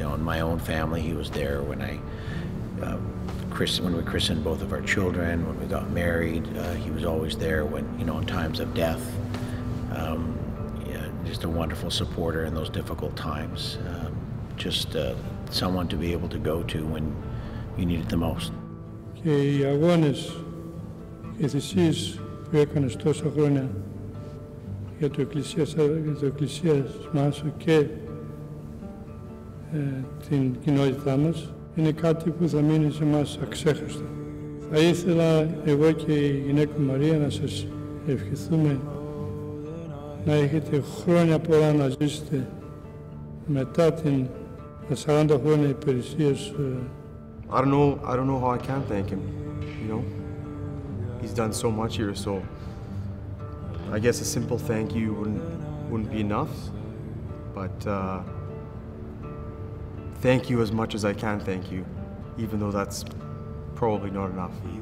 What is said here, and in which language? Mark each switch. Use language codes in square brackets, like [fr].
[en] In my own family, he was there when when we christened both of our children, when we got married. He was always there when, in times of death. Just a wonderful supporter in those difficult times. Just someone to be able to go to when you need it the most. [el] Και οι αγώνες και οι θυσίες που έκανες τόσα χρόνια για το εκκλησίασμα σου και την κοινότητά μας είναι κάτι που θα μείνει σε εμάς αξέχαστο. Θα ήθελα εγώ και η γυναίκα Μαρία να σας ευχηθούμε να έχετε χρόνια πολλά να ζήσετε μετά τα 40 χρόνια υπηρεσίας. [en] I don't know how I can thank him, He's done so much here, so I guess a simple thank you wouldn't be enough, but thank you as much as I can thank you, even though that's probably not enough.